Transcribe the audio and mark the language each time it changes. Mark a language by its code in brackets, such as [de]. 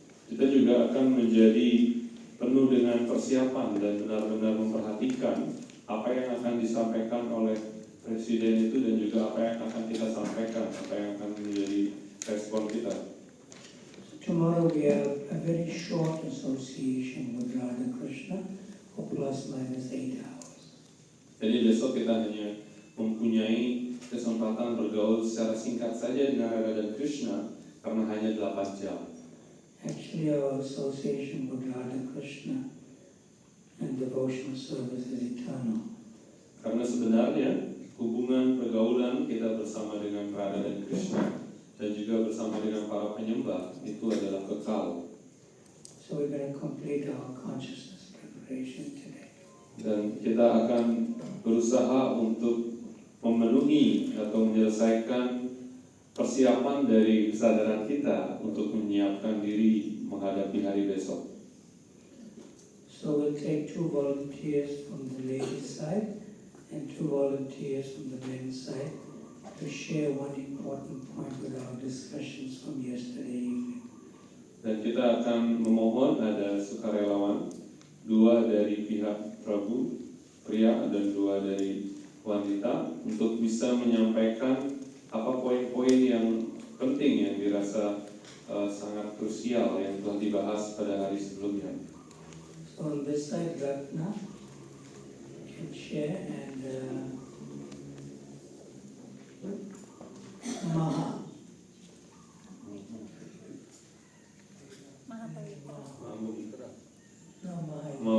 [id] Kita juga akan menjadi penuh dengan persiapan dan benar-benar memperhatikan apa yang akan disampaikan oleh presiden itu dan juga apa yang akan kita sampaikan, apa yang akan menjadi respon kita. [en] Tomorrow we have a very short association with Radha Krishna for ±8 hours. [id] Jadi besok kita hanya mempunyai kesempatan bergaul secara singkat saja dengan Radha dan Krishna karena hanya 8 jam. [en] Actually, our association with Radha Krishna and devotional service is eternal. [id] Karena sebenarnya hubungan pergaulan kita bersama dengan Radha dan Krishna dan juga bersama dengan para penyembah itu adalah kekal. [en] So we're going to complete our consciousness preparation today. [id] Dan kita akan berusaha untuk memenuhi atau menyelesaikan persiapan dari kesadaran kita untuk menyiapkan diri menghadapi hari besok. [en] So we'll take 2 volunteers from the ladies' side and 2 volunteers from the men's side to share one important point with our discussions from yesterday evening. [id] Dan kita akan memohon ada sukarelawan, 2 dari pihak Prabu, pria, dan 2 dari wanita untuk bisa menyampaikan apa poin-poin yang penting yang dirasa sangat krusial yang telah dibahas pada hari sebelumnya. [en] So on this side, Ratna can share and Maha. No, Maha.